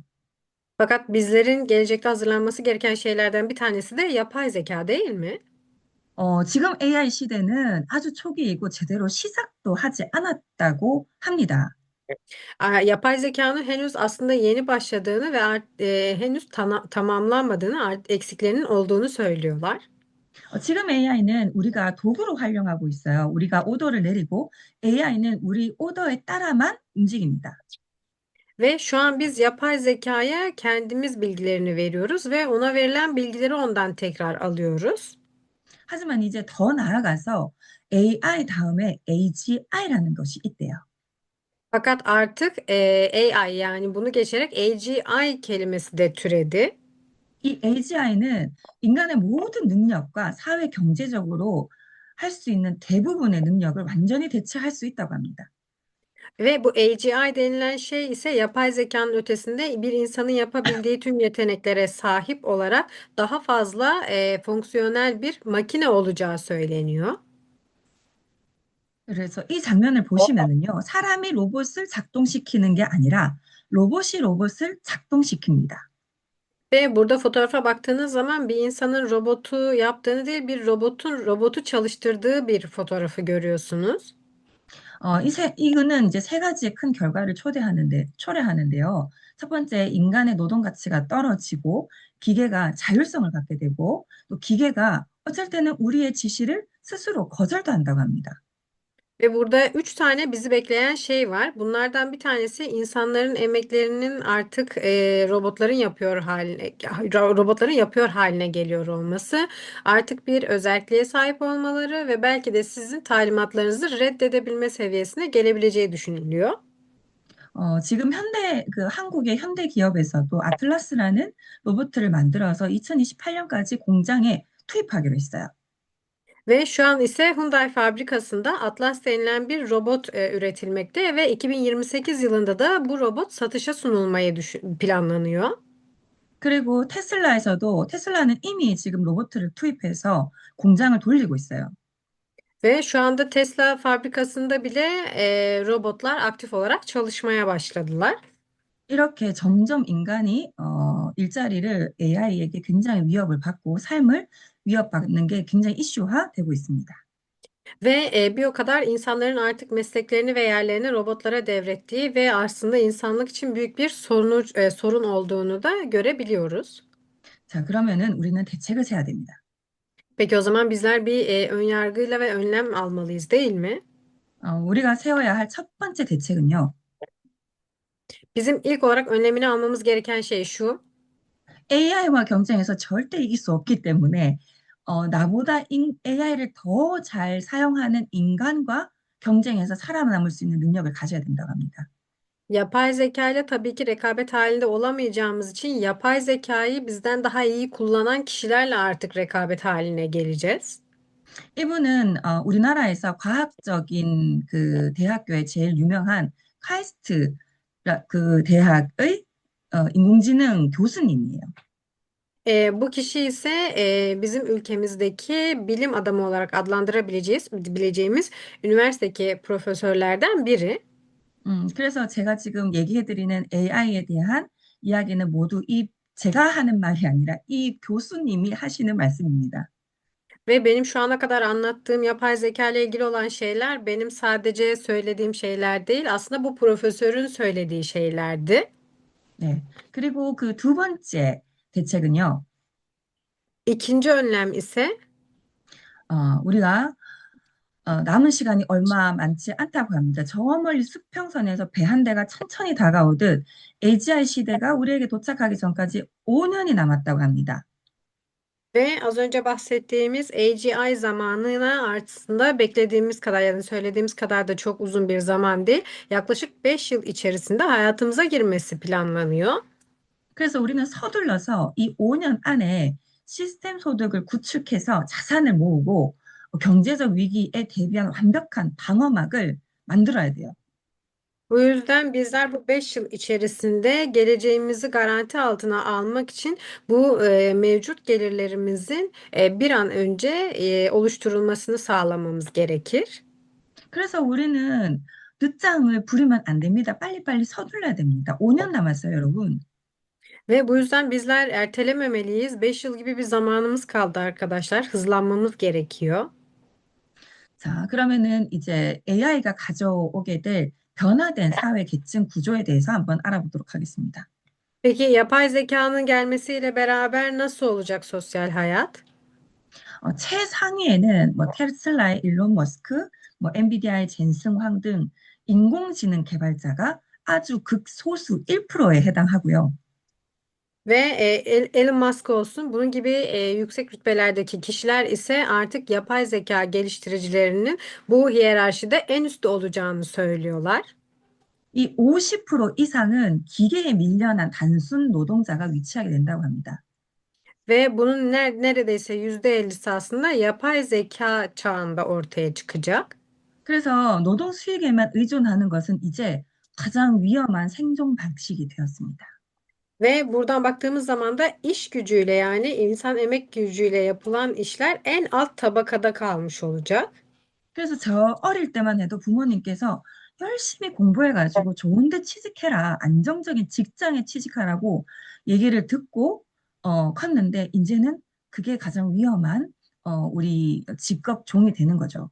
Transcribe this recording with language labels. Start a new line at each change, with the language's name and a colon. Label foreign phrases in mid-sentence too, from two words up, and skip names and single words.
Turkish: Fakat bizlerin gelecekte hazırlanması gereken şeylerden bir tanesi de yapay zeka değil mi?
Korean: 지금 AI 시대는 아주 초기이고 제대로 시작도 하지 않았다고 합니다.
Turkish: Yapay zekanın henüz aslında yeni başladığını ve henüz tamamlanmadığını, eksiklerinin olduğunu söylüyorlar.
Korean: 지금 AI는 우리가 도구로 활용하고 있어요. 우리가 오더를 내리고 AI는 우리 오더에 따라만 움직입니다.
Turkish: Ve şu an biz yapay zekaya kendimiz bilgilerini veriyoruz ve ona verilen bilgileri ondan tekrar alıyoruz.
Korean: 하지만 이제 더 나아가서 AI 다음에 AGI라는 것이 있대요.
Turkish: Fakat artık AI yani bunu geçerek AGI kelimesi de türedi.
Korean: 이 AGI는 인간의 모든 능력과 사회 경제적으로 할 수 있는 대부분의 능력을 완전히 대체할 수 있다고 합니다.
Turkish: Ve bu AGI denilen şey ise yapay zekanın ötesinde bir insanın yapabildiği tüm yeteneklere sahip olarak daha fazla fonksiyonel bir makine olacağı söyleniyor.
Korean: 그래서 이 장면을 보시면은요, 사람이 로봇을 작동시키는 게 아니라 로봇이 로봇을 작동시킵니다.
Turkish: Ve burada fotoğrafa baktığınız zaman bir insanın robotu yaptığını değil, bir robotun robotu çalıştırdığı bir fotoğrafı görüyorsunuz.
Korean: 이거는 이제 세 가지의 큰 결과를 초래하는데요. 첫 번째, 인간의 노동 가치가 떨어지고 기계가 자율성을 갖게 되고 또 기계가 어쩔 때는 우리의 지시를 스스로 거절도 한다고 합니다.
Turkish: Ve burada üç tane bizi bekleyen şey var. Bunlardan bir tanesi insanların emeklerinin artık robotların yapıyor haline geliyor olması. Artık bir özelliğe sahip olmaları ve belki de sizin talimatlarınızı reddedebilme seviyesine gelebileceği düşünülüyor.
Korean: 지금 한국의 현대 기업에서도 아틀라스라는 로봇을 만들어서 2028년까지 공장에 투입하기로 했어요.
Turkish: Ve şu an ise Hyundai fabrikasında Atlas denilen bir robot üretilmekte ve 2028 yılında da bu robot satışa sunulmayı planlanıyor.
Korean: 그리고 테슬라에서도 테슬라는 이미 지금 로봇을 투입해서 공장을 돌리고 있어요.
Turkish: Ve şu anda Tesla fabrikasında bile robotlar aktif olarak çalışmaya başladılar.
Korean: 이렇게 점점 인간이 일자리를 AI에게 굉장히 위협을 받고 삶을 위협받는 게 굉장히 이슈화되고 있습니다.
Turkish: Ve bir o kadar insanların artık mesleklerini ve yerlerini robotlara devrettiği ve aslında insanlık için büyük bir sorun olduğunu da görebiliyoruz.
Korean: 자, 그러면은 우리는 대책을 세야 됩니다.
Turkish: Peki o zaman bizler bir ön yargıyla ve önlem almalıyız, değil mi?
Korean: 우리가 세워야 할 첫 번째 대책은요.
Turkish: Bizim ilk olarak önlemini almamız gereken şey şu.
Korean: AI와 경쟁해서 절대 이길 수 없기 때문에 나보다 AI를 더 잘 사용하는 인간과 경쟁해서 살아남을 수 있는 능력을 가져야 된다고 합니다.
Turkish: Yapay zeka ile tabii ki rekabet halinde olamayacağımız için yapay zekayı bizden daha iyi kullanan kişilerle artık rekabet haline geleceğiz.
Korean: 이분은 우리나라에서 과학적인 그 대학교의 제일 유명한 카이스트 그 대학의 인공지능 교수님이에요.
Turkish: Bu kişi ise bizim ülkemizdeki bilim adamı olarak bileceğimiz üniversitedeki profesörlerden biri.
Korean: 그래서 제가 지금 얘기해드리는 AI에 대한 이야기는 모두 제가 하는 말이 아니라 이 교수님이 하시는 말씀입니다.
Turkish: Ve benim şu ana kadar anlattığım yapay zeka ile ilgili olan şeyler benim sadece söylediğim şeyler değil, aslında bu profesörün söylediği şeylerdi.
Korean: 네. 그리고 그 두 번째 대책은요,
Turkish: İkinci önlem ise
Korean: 우리가 남은 시간이 얼마 많지 않다고 합니다. 저 멀리 수평선에서 배 한 대가 천천히 다가오듯 AGI 시대가 우리에게 도착하기 전까지 5년이 남았다고 합니다.
Turkish: ve az önce bahsettiğimiz AGI zamanına aslında beklediğimiz kadar ya da söylediğimiz kadar da çok uzun bir zaman değil. Yaklaşık 5 yıl içerisinde hayatımıza girmesi planlanıyor.
Korean: 그래서 우리는 서둘러서 이 5년 안에 시스템 소득을 구축해서 자산을 모으고 경제적 위기에 대비한 완벽한 방어막을 만들어야 돼요.
Turkish: Bu yüzden bizler bu 5 yıl içerisinde geleceğimizi garanti altına almak için bu mevcut gelirlerimizin bir an önce oluşturulmasını sağlamamız gerekir.
Korean: 그래서 우리는 늦장을 부리면 안 됩니다. 빨리빨리 서둘러야 됩니다. 5년 남았어요, 여러분.
Turkish: Ve bu yüzden bizler ertelememeliyiz. 5 yıl gibi bir zamanımız kaldı arkadaşlar. Hızlanmamız gerekiyor.
Korean: 자, 그러면은 이제 AI가 가져오게 될 변화된 사회 계층 구조에 대해서 한번 알아보도록 하겠습니다.
Turkish: Peki yapay zekanın gelmesiyle beraber nasıl olacak sosyal hayat?
Korean: 최상위에는 뭐 테슬라의 일론 머스크, 뭐 엔비디아의 젠슨 황 등 인공지능 개발자가 아주 극소수 1%에 해당하고요.
Turkish: Ve Elon Musk olsun bunun gibi yüksek rütbelerdeki kişiler ise artık yapay zeka geliştiricilerinin bu hiyerarşide en üstte olacağını söylüyorlar.
Korean: 이 50% 이상은 기계에 밀려난 단순 노동자가 위치하게 된다고 합니다.
Turkish: Ve bunun neredeyse %50'si aslında yapay zeka çağında ortaya çıkacak.
Korean: 그래서 노동 수익에만 의존하는 것은 이제 가장 위험한 생존 방식이 되었습니다.
Turkish: Ve buradan baktığımız zaman da iş gücüyle yani insan emek gücüyle yapılan işler en alt tabakada kalmış olacak.
Korean: 그래서 저 어릴 때만 해도 부모님께서 열심히 공부해가지고 좋은 데 취직해라, 안정적인 직장에 취직하라고 얘기를 듣고 컸는데 이제는 그게 가장 위험한 우리 직업 종이 되는 거죠.